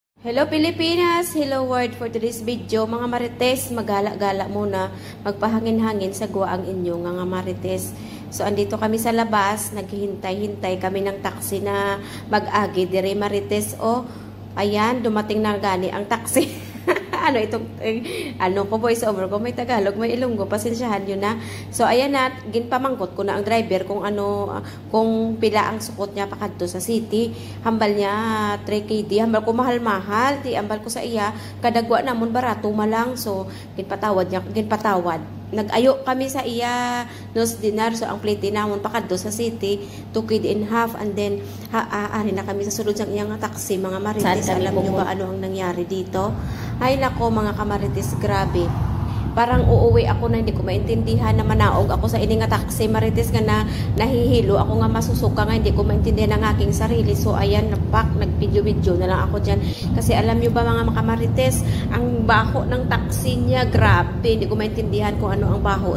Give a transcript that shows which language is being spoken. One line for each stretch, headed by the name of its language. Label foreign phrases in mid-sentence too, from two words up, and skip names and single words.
English: Hello Pilipinas! Hello world for today's video.
Hiligaynon: Mga marites, magala-gala muna. Magpahangin-hangin sa guwa ang inyo, mga marites.
Filipino: So, andito kami sa labas. Naghihintay-hintay kami ng taxi na mag-agi.
Hiligaynon: Dire marites, oh.
Filipino: Ayan, dumating na gani ang taxi. Ano itong, ano ko
English: voice over
Filipino: ko, may Tagalog, may Ilonggo, pasensyahan yun na. So, ayan na,
Hiligaynon: ginpamangkot ko na ang driver kung ano, kung pila ang sukot niya pakadto sa city. Hambal niya, 3KD, hambal ko mahal-mahal, di hambal ko sa iya, kadagwa namon barato malang, so, ginpatawad niya, ginpatawad. Nag-ayo kami sa iya
Arabic: nos dinar,
Hiligaynon: so ang plate namon pakadto sa city 2.5 kd,
English: and then
Hiligaynon: ari na kami sa sulod sang iyang taxi, mga marites.
Filipino: Alam niyo ba ano ang nangyari dito? Ay nako mga kamarites, grabe. Parang uuwi ako na hindi ko maintindihan na
Hiligaynon: manaog ako sa ini nga taxi,
Filipino: marites, nga na nahihilo ako nga masusuka nga hindi ko maintindihan ang aking sarili. So ayan, nag-video-video na lang ako dyan. Kasi alam nyo ba mga kamarites, ang baho ng taxi niya, grabe, hindi ko maintindihan kung ano ang baho.